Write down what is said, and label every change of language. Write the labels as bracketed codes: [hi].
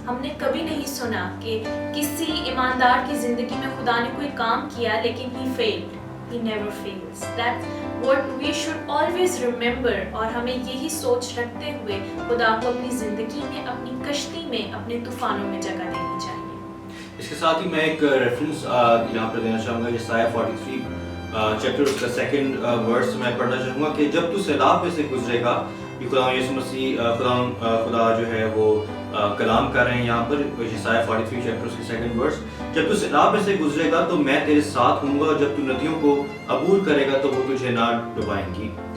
[ur] ہم نے کبھی نہیں سنا کہ کسی ایماندار کی زندگی میں خدا نے کوئی کام کیا لیکن [en] he failed. He never fails. That's what we should always remember. [ur] اور ہمیں یہی سوچ رکھتے ہوئے خدا کو اپنی زندگی میں, اپنی کشتی میں, اپنے طوفانوں میں جگہ دینی چاہیے. اس کے ساتھ ہی میں ایک ریفرنس یہاں پر دینا چاہوں گا, یسایہ 43 چیپٹر اس کا 2 ورس میں پڑھنا چاہوں گا کہ جب تو سیلاب میں سے گزرے گا, یہ خدا یسوع مسیح خدا جو ہے وہ کلام کر رہے ہیں یہاں پر یسایہ 43 چیپٹر اس کے 2 ورس, جب تو سیلاب میں سے گزرے گا تو میں تیرے ساتھ ہوں گا, اور جب تو ندیوں کو عبور کرے گا تو وہ تجھے نہ ڈبائیں گی.